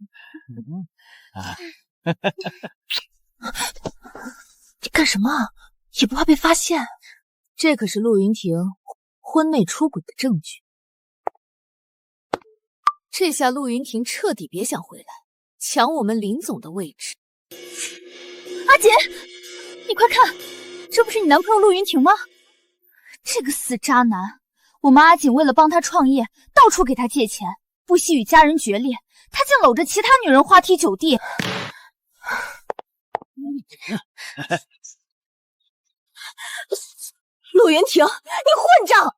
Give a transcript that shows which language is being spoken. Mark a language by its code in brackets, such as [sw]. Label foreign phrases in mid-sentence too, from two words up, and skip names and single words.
[zh] 你幹什么？也不怕被發現？這可是陸雲婷婚內出軌的證據。這下陸雲婷徹底別想回來，搶我們林總的位置。阿姐，你快看，这不是你男朋友陆云婷吗？这个死渣男！我们阿锦为了帮他創業，到處給他借錢，不惜與家人決裂，他竟摟着其他女人花天酒地。陸雲婷，你混賬！